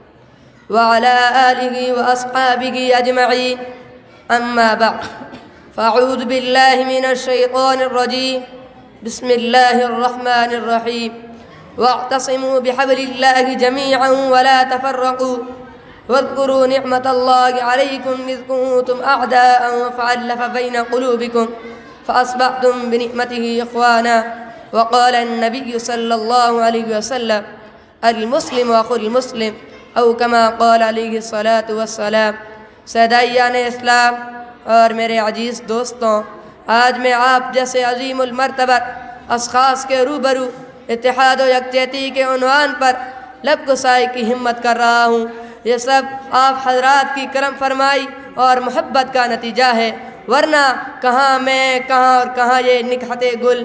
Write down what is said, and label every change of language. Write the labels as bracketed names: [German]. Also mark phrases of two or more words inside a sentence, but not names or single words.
[Arabic] وعلى آله وأصحابه أجمعين أما بعد فأعوذ بالله من الشيطان الرجيم بسم الله الرحمن الرحيم واعتصموا بحبل الله جميعا ولا تفرقوا واذكروا نعمة الله عليكم إذ كنتم أعداء فألف بين قلوبكم فأصبحتم بنعمته إخوانا وقال النبي صلى الله عليه وسلم المسلم أخو المسلم أو كما قال عليه الصلاة والسلام. [Urdu] صدائیان اسلام اور میرے عزیز دوستوں، آج میں آپ جیسے عظیم المرتبت اشخاص کے روبرو اتحاد و یکجہتی کے عنوان پر لب کشائی کی ہمت کر رہا ہوں. یہ سب آپ حضرات کی کرم فرمائی اور محبت کا نتیجہ ہے، ورنہ کہاں میں کہاں اور کہاں یہ نکہت گل.